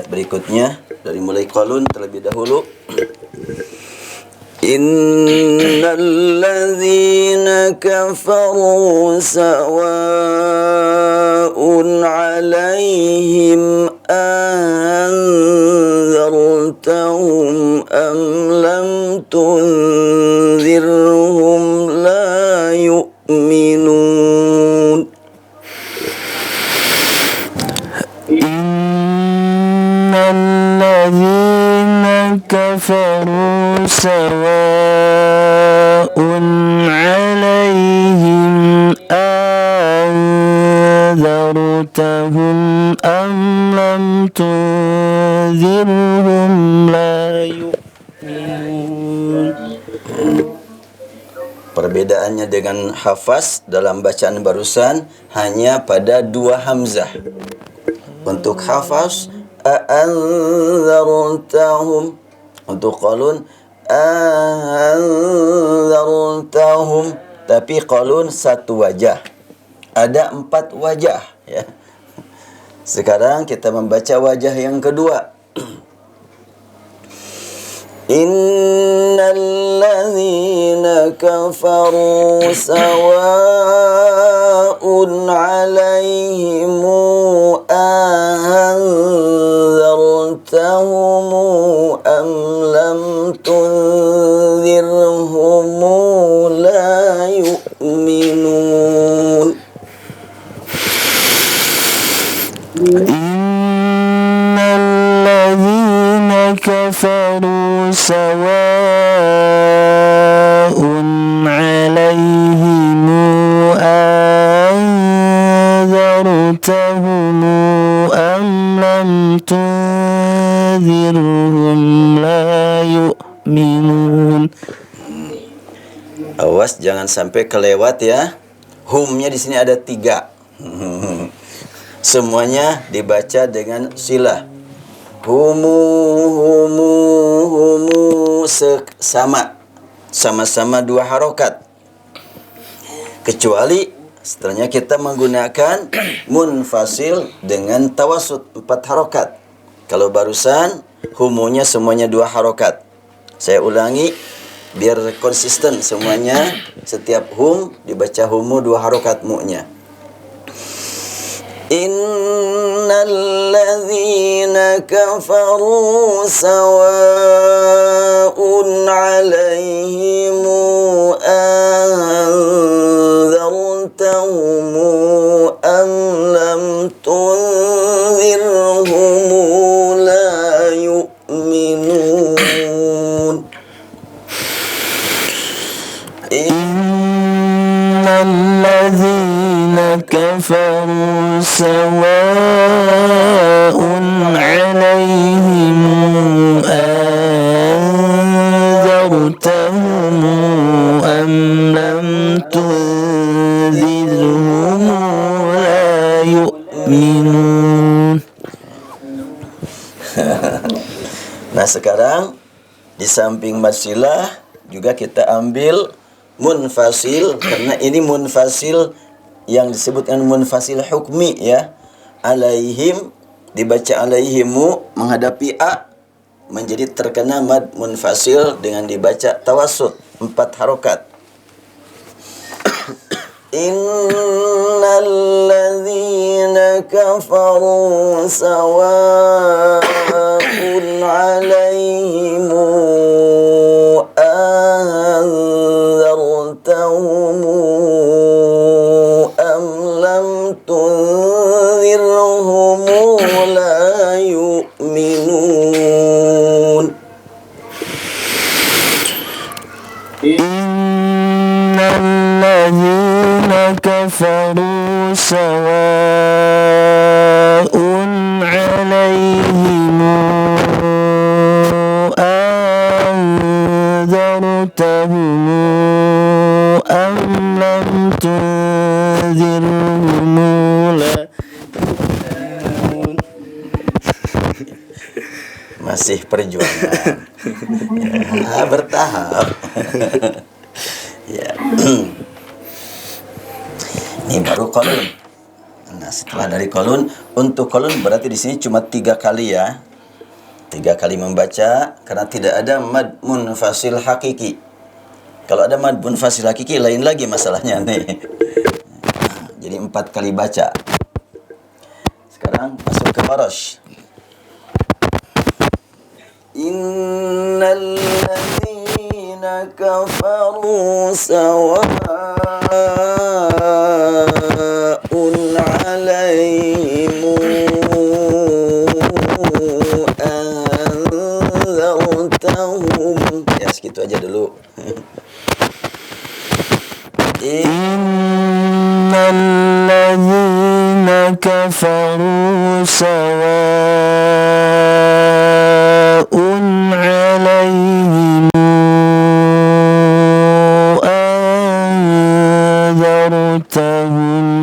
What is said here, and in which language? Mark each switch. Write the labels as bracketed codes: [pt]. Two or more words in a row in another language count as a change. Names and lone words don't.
[id] berikutnya dari mulai qalun terlebih dahulu. [ar] إن الذين كفروا سواء عليهم أأنذرتهم أم لم تنذرهم لا يؤمنون. إن الذين كفروا سواء عليهم أأنذرتهم أم لم تنذرهم لا يؤمنون. [id] Perbedaannya dengan hafaz dalam bacaan barusan hanya pada dua hamzah. Untuk hafaz anzartahum, untuk qalun anzartahum, tapi qalun satu wajah. Ada 4 wajah ya. Sekarang kita membaca wajah yang kedua. [ar] إن الذين كفروا سواء عليهم أأنذرتهم أم لم تنذرهم لا يؤمنون. إن الذين كفروا سواء عليهم أأنذرتهم أم لم تنذرهم لا يؤمنون. [id] Awas jangan sampai kelewat ya. Humnya di sini ada 3. Semuanya dibaca dengan silah. Humu sama-sama 2 harokat. Kecuali setelahnya kita menggunakan munfasil dengan tawasud 4 harokat. Kalau barusan humunya semuanya 2 harokat. Saya ulangi biar konsisten semuanya. Setiap hum dibaca humu 2 harokat mu'nya. [ar] إن الذين كفروا سواء عليهم أأنذرتهم أم لم تنذرهم لا يؤمنون. إن الذين كفروا سواء عليهم أأنذرتهم أم لم تنذرهم لا يؤمنون. [id] Nah sekarang di samping masilah juga kita ambil munfasil, karena ini munfasil yang disebutkan munfasil hukmi ya. Alaihim dibaca alaihimu menghadapi a, menjadi terkena mad munfasil dengan dibaca tawasud 4 harokat. [ar] إن الذين كفروا سواء عليهم أأنذرتهم أم لم تنذرهم لا يؤمنون. إن الذين كفروا سواء عليهم أأنذرتهم أم لم تنذرهم لا يؤمنون. [id] Masih perjuangan. Ya, bertahap. Ya. Ini baru qalun. Nah, setelah dari qalun, untuk qalun berarti di sini cuma 3 kali ya. 3 kali membaca karena tidak ada mad munfasil hakiki. Kalau ada mad munfasil hakiki lain lagi masalahnya nih. Jadi 4 kali baca. Sekarang masuk ke Warash. [ar] إن الذين كفروا سواء عليهم أأنذرتهم. [id] Ya segitu aja dulu. [ar] إن الذين كفروا سواء عليهم أأنذرتهم.